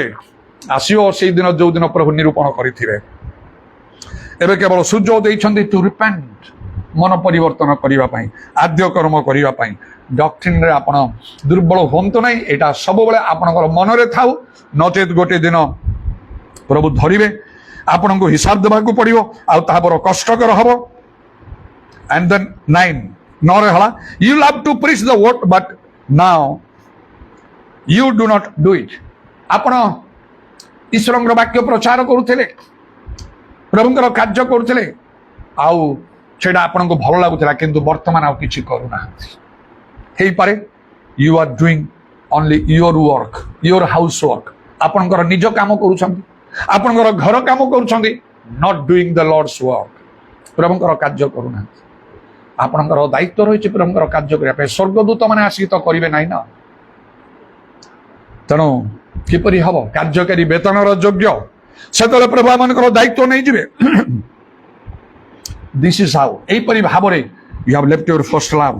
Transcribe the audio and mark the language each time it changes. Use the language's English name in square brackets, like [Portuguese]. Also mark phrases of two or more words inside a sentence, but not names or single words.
[Odia] ଆସିବ ସେଇ ଦିନ ଯୋଉ ଦିନ ପ୍ରଭୁ ନିରୂପଣ କରିଥିବେ। ଏବେ କେବଳ ସୁଯୋଗ ଦେଇଛନ୍ତି [English] to repent, [Odia] ମନ ପରିବର୍ତ୍ତନ କରିବା ପାଇଁ, ଆଦ୍ୟ କର୍ମ କରିବା ପାଇଁ। ଡକ୍ଟ୍ରିନ୍ରେ ଆପଣ ଦୁର୍ବଳ ହୁଅନ୍ତୁ ନାହିଁ, ଏଇଟା ସବୁବେଳେ ଆପଣଙ୍କର ମନରେ ଥାଉ, ନଚେତ୍ ଗୋଟିଏ ଦିନ ପ୍ରଭୁ ଧରିବେ, ଆପଣଙ୍କୁ ହିସାବ ଦେବାକୁ ପଡ଼ିବ, ଆଉ ତାହା ବଡ଼ କଷ୍ଟକର ହବ। [English] And then 9 ହେଲା, you love to preach the word but now you do not do it. [Odia] ଆପଣ ଈଶ୍ୱରଙ୍କର ବାକ୍ୟ ପ୍ରଚାର କରୁଥିଲେ, ପ୍ରଭୁଙ୍କର କାର୍ଯ୍ୟ କରୁଥିଲେ, ଆଉ ସେଇଟା ଆପଣଙ୍କୁ ଭଲ ଲାଗୁଥିଲା, କିନ୍ତୁ ବର୍ତ୍ତମାନ ଆଉ କିଛି କରୁନାହାନ୍ତି। [English] ହେଇପାରେ you are doing only your work, your house work, [Odia] ଆପଣଙ୍କର ନିଜ କାମ କରୁଛନ୍ତି, ଆପଣଙ୍କର ଘର କାମ କରୁଛନ୍ତି, [English] not doing the Lord's work, [Odia] ପ୍ରଭୁଙ୍କର କାର୍ଯ୍ୟ କରୁନାହାନ୍ତି। ଆପଣଙ୍କର ଦାୟିତ୍ୱ ରହିଛି ପ୍ରଭୁଙ୍କର କାର୍ଯ୍ୟ କରିବା ପାଇଁ। ସ୍ୱର୍ଗଦୂତ ମାନେ ଆସିକି ତ କରିବେ ନାହିଁ ନା, ତେଣୁ କିପରି ହବ କାର୍ଯ୍ୟକାରୀ ବେତନର ଯୋଗ୍ୟ? ସେତେବେଳେ ପ୍ରଭୁ ମାନଙ୍କର ଦାୟିତ୍ୱ ନେଇଯିବେ। [English] this is how, [Odia] ଏଇପରି ଭାବରେ [English] you have left your first love.